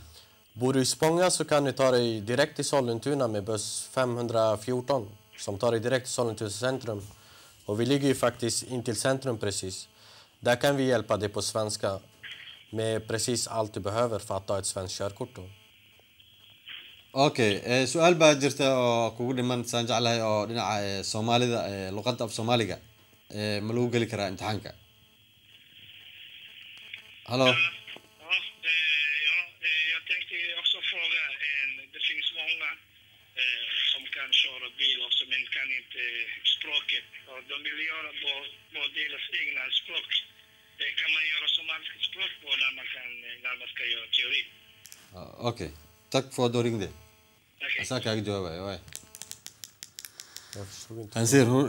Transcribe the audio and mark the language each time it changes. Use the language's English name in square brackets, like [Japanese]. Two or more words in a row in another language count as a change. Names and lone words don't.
[Swedish] Bor du i Spånga så kan du ta dig direkt till Sollentuna med buss 514 som tar dig direkt till Sollentuna centrum. Och vi ligger ju faktiskt in till centrum precis. Där kan vi hjälpa dig på svenska med precis allt du behöver för att ta ett svenskt körkort då. [Somali] okey su'aal baa jirta oo kugu dhiman saan jeclahay oo dhinaca Soomaalida luqadda af Soomaaliga ma lagu gali karaa imtixaanka? [Swedish] Hallå? Jag tänkte också fråga, det finns många som kan köra bil också men kan inte språket. Och de vill göra på deras egna språk. Kan man göra somaliska språk på när man ska göra teori? Okej. Tack för att du ringde. Okej. [Somali] Asaa kaaga jawaabaya waay. [Swedish] Jag förstod inte. Han säger